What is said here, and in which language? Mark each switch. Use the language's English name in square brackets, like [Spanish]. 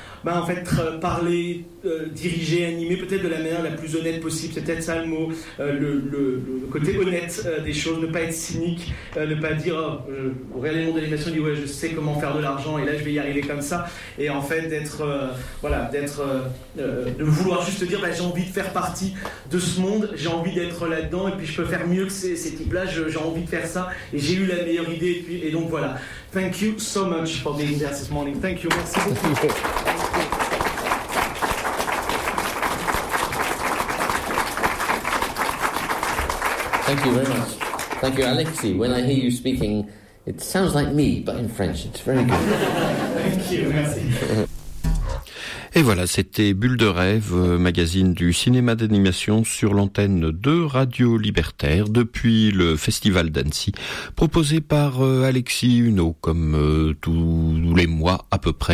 [French] en fait, parler, diriger, animer, peut-être de la manière la plus honnête possible, c'est peut-être ça le mot, le côté honnête des choses, ne pas être cynique, ne pas dire, vous regardez le monde de l'animation, dit ouais, je sais comment faire de l'argent, et là, je vais y arriver comme ça, et en fait, de vouloir juste dire, j'ai envie de faire partie de ce monde, j'ai envie d'être là-dedans, et puis je peux faire mieux que ces types-là, j'ai envie de faire ça, et j'ai eu la meilleure idée, et donc voilà. [English] Thank you so much for being here this morning. Thank you. [French] Merci beaucoup. [English] Thank you very much. Thank you, Alexis. When I hear you speaking, it sounds like me, but in French. It's very good. Thank you. Merci. [French] Et voilà, c'était Bulle de rêve, magazine du cinéma d'animation sur l'antenne de Radio Libertaire depuis le Festival d'Annecy, proposé par Alexis Huneau, comme tous les mois à peu près.